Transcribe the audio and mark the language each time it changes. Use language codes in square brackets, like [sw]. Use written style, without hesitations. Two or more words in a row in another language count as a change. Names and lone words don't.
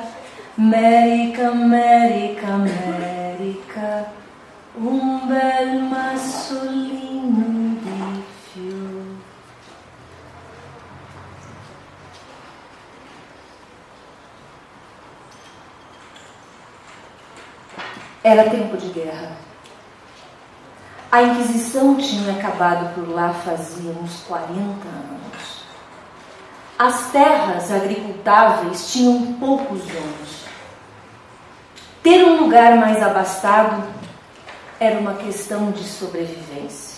[it] America, America, America, un bel massolino di fiori. [pt] Era tempo de guerra. A Inquisição tinha acabado por lá fazia uns 40 anos. As terras agricultáveis tinham poucos donos. Ter um lugar mais abastado era uma questão de sobrevivência.